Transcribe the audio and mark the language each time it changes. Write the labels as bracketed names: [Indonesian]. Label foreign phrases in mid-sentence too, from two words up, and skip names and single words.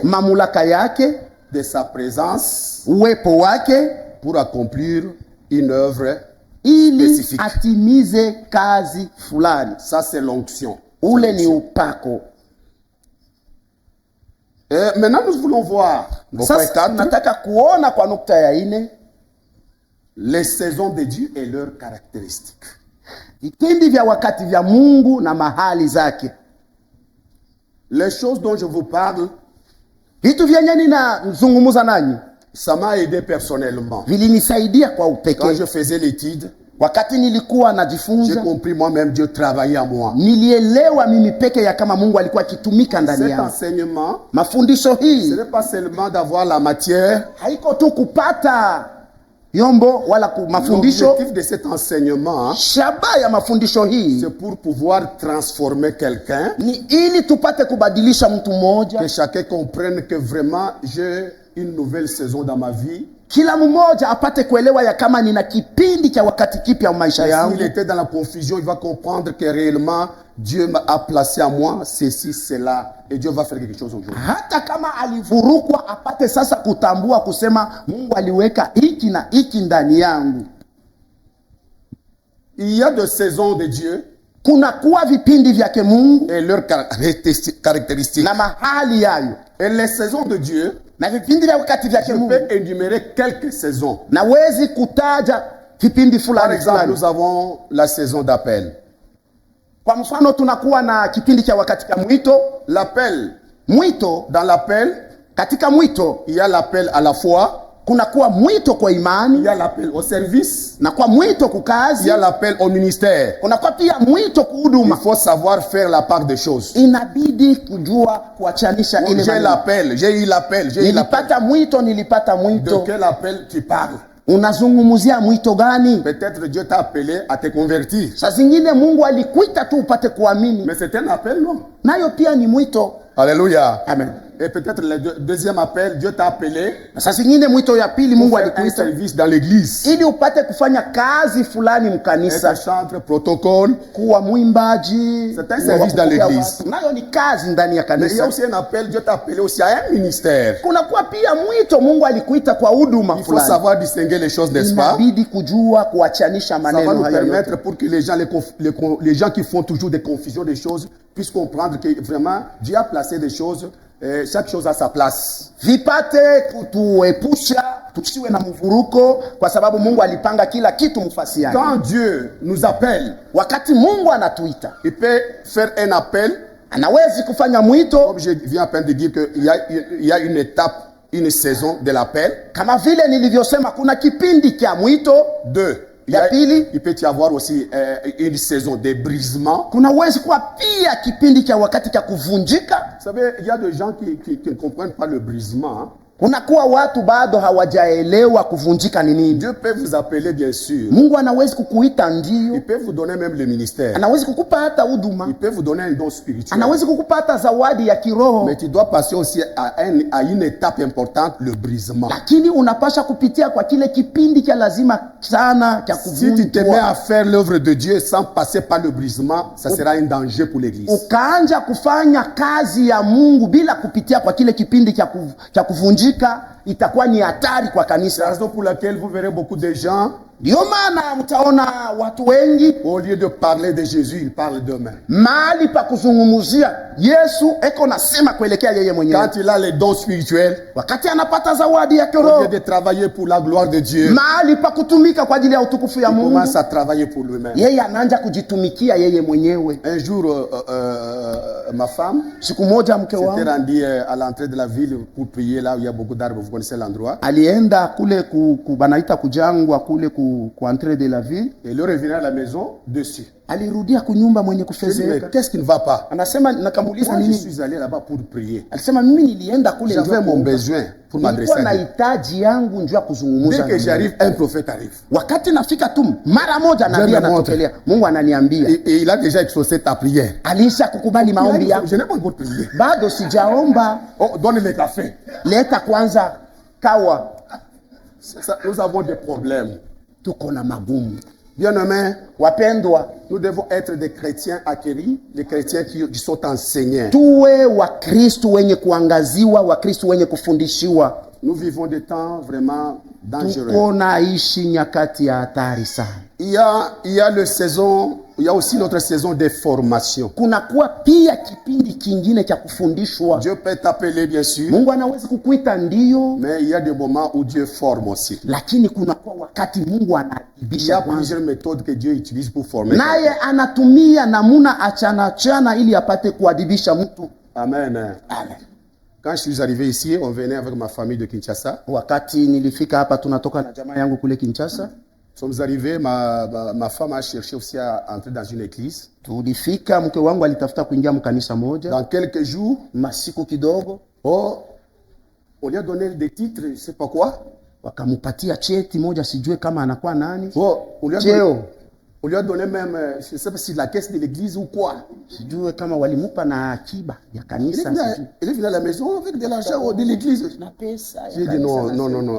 [Swahili] mamlaka yake, [French] de sa présence [Swahili] uwepo wake [French] pour accomplir une œuvre [Swahili] ili [French] spécifique. [Swahili] atimize kazi fulani. [French] Ça, c'est l'onction. [Swahili] Ule ni upako. [French] Et maintenant, nous voulons voir au point [Swahili] Sasa 4, nataka kuona kwa nukta ya ine [French] les saisons de Dieu et leurs caractéristiques. [Swahili] vipindi vya wakati vya Mungu na mahali zake. [French] Les choses dont je vous parle, [Swahili] Vitu vyenye ninazungumza nanyi [French] ça m'a aidé personnellement. [Swahili] vilinisaidia kwa [French] Quand [Swahili] upekee. [French] je faisais l'étude, [Swahili] Wakati nilikuwa [French] j'ai [Swahili] najifunza, [French] compris moi-même Dieu travaillait à moi. [Swahili] nilielewa mimi peke ya kama Mungu alikuwa akitumika ndani [French] Cet [Swahili] yangu. [French] enseignement, [Swahili] Mafundisho [French] ce [Swahili] hii [French] n'est pas seulement d'avoir la matière. [Swahili] haiko tu kupata yombo wala mafundisho. [French] L'objectif de cet enseignement, [Swahili] Shabaha ya mafundisho hii [French] c'est pour pouvoir transformer quelqu'un, [Swahili] ni ili tupate kubadilisha mtu mmoja, [French] que chacun comprenne que vraiment j'ai une nouvelle saison dans ma vie. [Swahili] kila mmoja apate kuelewa ya kama nina kipindi cha wakati kipya maisha yangu. [French] S'il était dans la confusion, il va comprendre que réellement Dieu m'a placé à moi ceci, cela, et Dieu va faire quelque chose aujourd'hui. [Swahili] Hata kama alivurukwa apate sasa kutambua kusema Mungu aliweka hiki na hiki ndani yangu. [French] Il y a des saisons de Dieu [Swahili] Kuna kuwa vipindi vyake Mungu [French] et leurs caractéristiques. [Swahili] na mahali yayo, [French] Et les saisons de Dieu, [Swahili] na vipindi vya wakati vyake [French] je [Swahili] Mungu. [French] peux énumérer quelques saisons. [Swahili] Nawezi kutaja vipindi [French] Par [Swahili] fulani [French] exemple, [Swahili] fulani. [French] nous avons la saison d'appel. [Swahili] Kwa mfano tunakuwa na kipindi cha wakati cha mwito. [French] L'appel, [Swahili] Mwito, [French] dans l'appel, [Swahili] katika mwito [French] il y a l'appel à la foi, [Swahili] kunakuwa mwito kwa [French] il [Swahili] imani, [French] y a l'appel au service, [Swahili] na kwa mwito [French] il y [Swahili] kukazi, [French] a l'appel au ministère. [Swahili] kunakuwa pia mwito [French] Il [Swahili] kuhuduma. [French] faut savoir faire la part des choses. [Swahili] Inabidi kujua kuachanisha ile [French] J'ai [Swahili] maneno. [French] l'appel, j'ai eu l'appel, j'ai eu l'appel. [Swahili] Nilipata [French] De [Swahili] mwito. [French] quel appel tu parles? [Swahili] Unazungumzia mwito gani? [French] Peut-être Dieu t'a appelé à te convertir. [Swahili] Saa zingine Mungu alikuita tu upate kuamini, [French] Mais c'est un appel, non? [Swahili] nayo pia ni mwito. [French] Alléluia. [Swahili] Amen. [French] Et peut-être le deuxième appel, Dieu t'a appelé [Swahili] Saa zingine mwito ya pili [French] pour [Swahili] Mungu [French] faire un [Swahili] alikuita [French] service dans l'église. [Swahili] ili upate kufanya kazi fulani mkanisa, [French] Être chantre, protocole. [Swahili] kuwa mwimbaji. [French] C'est un service dans l'église. [Swahili] Nayo ni kazi ndani ya [French] Mais il y a [Swahili] kanisa. [French] aussi un appel, Dieu t'a appelé aussi à un ministère. [Swahili] Kunakuwa pia mwito Mungu alikuita kwa huduma [French] Il faut [Swahili] fulani. [French] savoir distinguer les choses, n'est-ce pas? [Swahili] Inabidi kujua kuachanisha [French] Ça va [Swahili] maneno [French] nous [Swahili] haya yote. [French] permettre pour que les gens, les gens qui font toujours des confusions des choses puissent comprendre que vraiment Dieu a placé des choses, chaque chose à sa place. [Swahili] Vipate kutuepusha tusiwe na mvuruko, kwa sababu Mungu alipanga kila kitu mfasi yake. [French] Quand Dieu nous appelle, [Swahili] Wakati Mungu anatuita, [French] il peut faire un appel. [Swahili] anawezi kufanya mwito, [French] Comme je viens à peine de dire qu'il y a une étape, une saison de l'appel. [Swahili] kama vile nilivyosema kuna kipindi cha mwito. [French] Deux, il peut y avoir aussi une saison de brisement. [Swahili] Kuna uwezi kuwa pia kipindi cha wakati cha kuvunjika. [French] Vous savez, il y a des gens qui ne comprennent pas le brisement. Hein. [Swahili] Kuna kuwa watu bado hawajaelewa kuvunjika ni nini. [French] Dieu peut vous appeler, bien sûr. [Swahili] Mungu anawezi kukuita ndio. [French] Il peut vous donner même le ministère. [Swahili] Anawezi kukupa hata huduma. [French] Il peut vous donner un don spirituel. [Swahili] Anawezi kukupa hata zawadi ya kiroho. [French] Mais tu dois passer aussi à une étape importante, le brisement. [Swahili] Lakini unapasha kupitia kwa kile kipindi cha lazima sana cha kuvunjwa. [French] Si tu te mets à faire l'œuvre de Dieu sans passer par le brisement, ça sera un danger pour l'église. [Swahili] Ukaanja kufanya kazi ya Mungu bila kupitia kwa kile kipindi cha kuvunjika, itakuwa ni hatari kwa kanisa. [French] C'est la raison pour laquelle vous verrez beaucoup de gens, [Swahili] ndio maana mtaona watu wengi [French] au lieu de parler de Jésus, ils parlent d'eux-mêmes. [Swahili] Mahali pa kuzungumzia Yesu eko nasema kuelekea yeye mwenyewe. [French] Quand il a les dons spirituels, [Swahili] wakati anapata zawadi ya [French] au [Swahili] kiroho, [French] lieu de travailler pour la gloire de Dieu, [Swahili] mahali pa kutumika kwa ajili ya utukufu ya [French] il [Swahili] Mungu, [French] commence à travailler pour lui-même. [Swahili] yeye anaanza kujitumikia yeye mwenyewe. [French] Un jour, ma femme [Swahili] Siku moja mke [French] s'était [Swahili] wangu [French] rendue à l'entrée de la ville pour prier là où il y a beaucoup d'arbres. Vous connaissez l'endroit. [Swahili] alienda kule banaita kujangwa kule ku [French] entrée de la ville. Et il revenait à la maison dessus. [Swahili] Alirudia kunyumba mwenye [French] Je dis, mais [Swahili] kufezeka. [French] qu'est-ce qui ne va pas? [Swahili] Anasema nakamuuliza [French] Moi, je [Swahili] nini? [French] suis allé là-bas pour prier. [Swahili] Alisema mimi nilienda kule [French] J'avais mon [Swahili] kuomba. [French] besoin pour m'adresser [Swahili] Nilikuwa [French] à [Swahili] na [French] Dieu. [Swahili] hitaji yangu njoo kuzungumza. [French] Dès que [Swahili] na Mungu. [French] j'arrive, un prophète arrive. [Swahili] Wakati nafika tu mara moja nabii [French] me [Swahili] anatokelea. Mungu ananiambia, [French] Et il a déjà exaucé ta prière. [Swahili] alisha kukubali maombi yangu. [French] Je n'ai pas encore prié. [Swahili] Bado sijaomba. [French] Oh, donne le café. [Swahili] Leta kwanza kawa. [French] Ça, nous avons des problèmes. [Swahili] Tuko na magumu. [French] Bien-aimés, [Swahili] Wapendwa, [French] nous devons être des chrétiens acquéris, des chrétiens qui sont enseignés. [Swahili] tuwe Wakristo wenye kuangaziwa, Wakristo wenye kufundishiwa. [French] Nous vivons des temps vraiment dangereux. [Swahili] Tuko naishi nyakati ya hatari sana. [French] Il y a aussi notre saison de formation. [Swahili] Kuna kuwa pia kipindi kingine cha kufundishwa. [French] Dieu peut t'appeler, bien sûr, [Swahili] Mungu anaweza kukuita ndio, [French] mais il y a des moments où Dieu forme aussi. [Swahili] lakini kuna kuwa wakati Mungu [French] Il y [Swahili] anaadibisha [French] a [Swahili] kwanza. [French] plusieurs méthodes que Dieu utilise pour former. [Swahili] Naye anatumia namuna achana ili apate kuadibisha mtu. [French] Amen. [Swahili] Amen. [French] Quand je suis arrivé ici, on venait avec ma famille de Kinshasa. [Swahili] Wakati nilifika hapa tunatoka na jamaa yangu kule Kinshasa. [French] Nous sommes arrivés, ma femme a cherché aussi à entrer dans une église. [Swahili] Tulifika, mke wangu alitafuta kuingia mkanisa moja. [French] Dans quelques jours, [Swahili] Masiku kidogo, [French] on lui a donné des titres, je ne sais pas quoi. [Swahili] wakamupatia cheti moja, sijue kama anakuwa nani. [French] On lui a donné même, je ne sais pas si la caisse de l'église ou quoi. [Swahili] Sijue kama walimupa na akiba ya kanisa. [French] Il est venu à la maison avec de l'argent de l'église. [Swahili] Na pesa ya [French] J'ai dit [Swahili] kanisa. [French] non.